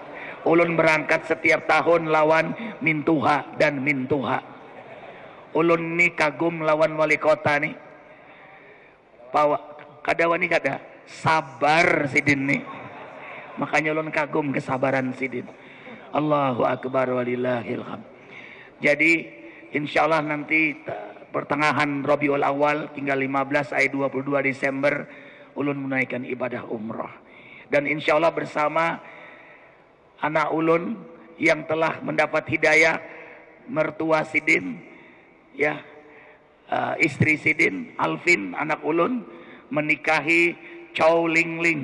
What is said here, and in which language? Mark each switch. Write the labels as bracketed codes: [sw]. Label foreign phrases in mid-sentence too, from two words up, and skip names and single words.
[bjn] Ulun berangkat setiap tahun lawan mintuha dan mintuha. Ulun ni kagum lawan Wali Kota nih. Kadawan nih kada sabar sidin nih. Makanya ulun kagum kesabaran sidin. [ar] Allahu Akbar walillahil hamd. [id] Jadi insyaallah nanti pertengahan Rabiul Awal tinggal 15 ayat 22 Desember ulun menunaikan ibadah umrah. Dan insyaallah bersama anak ulun yang telah mendapat hidayah, mertua sidin, ya, istri sidin, Alvin anak ulun menikahi Chow Ling Ling.